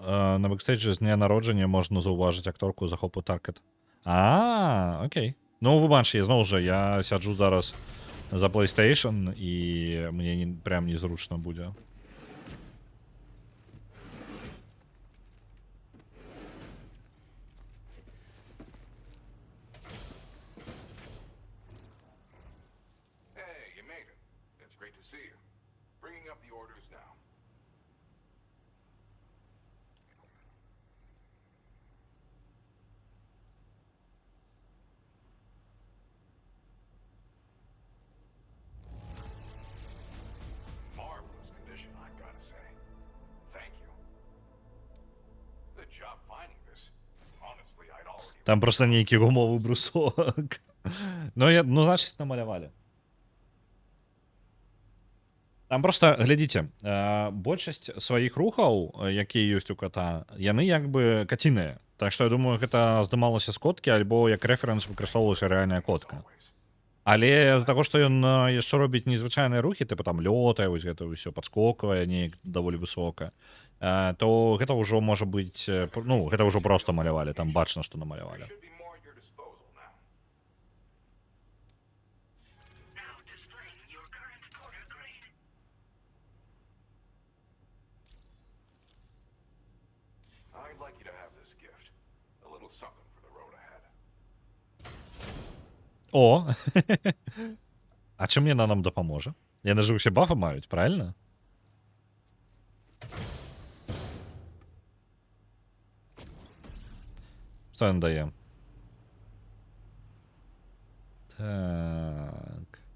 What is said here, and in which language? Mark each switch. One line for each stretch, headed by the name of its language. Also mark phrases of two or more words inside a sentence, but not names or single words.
Belarusian: з дня народжання можна заўважыць акторку захопу Таркет. Окей. Ну, вы бачыце, зноў жа, я сяджу зараз за PlayStation, і мне прям незручна будзе.
English: Hey, you made it. It's great to see you. Bringing up the orders now. Marvelous condition, I've got to say. Thank you. Good job finding this. Honestly, I'd already...
Belarusian: Там просто нейкі гумовы брусок. Ну, значит, намалявалі. Там просто, глядзіце, большасць сваіх рухаў, якія ёсць у кота, яны як бы каціныя. Так што я думаю, гэта здымалася з коткі, альбо як рэферэнс выкарыстоўвалася рэальная котка. Але з-за таго, што ён яшчэ робіць незвычайныя рухі, тыпу там лётае, вось гэта ўсё падскоквае неяк даволі высока, то гэта ўжо можа быць, ну, гэта ўжо проста малявалі, там бачна, што намалявалі.
English: Should be more at your disposal now. Now displaying your current Porter grade. I'd like you to have this gift. A little something for the road ahead.
Belarusian: О! А чым яна нам дапаможа? Яны ж усе бафы маюць, правильно? Што ён дае? Так.